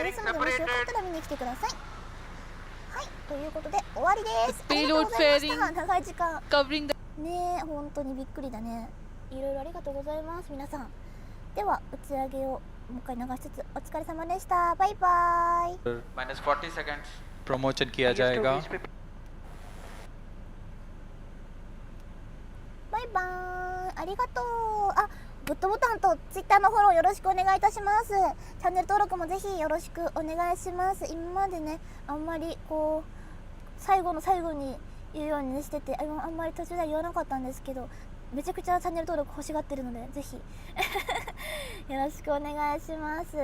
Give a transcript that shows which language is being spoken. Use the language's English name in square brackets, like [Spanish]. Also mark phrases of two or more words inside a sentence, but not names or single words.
[English] Payload fairing covering the [Japanese] ねえ、本当にびっくりだね。いろいろありがとうございます、皆さん。では、打ち上げをもう一回流しつつ、お疲れ様でした。バイバイ。 [Hindi] -40 सेकंड प्रमोशन किया जाएगा। [Japanese] バイバーイ。ありがとう。あ、グッドボタンとツイッターのフォローよろしくお願いいたします。チャンネル登録もぜひよろしくお願いします。今までね、あんまりこう最後の最後に言うようにしてて、あんまり途中では言わなかったんですけど、めちゃくちゃチャンネル登録欲しがってるので、ぜひよろしくお願いします。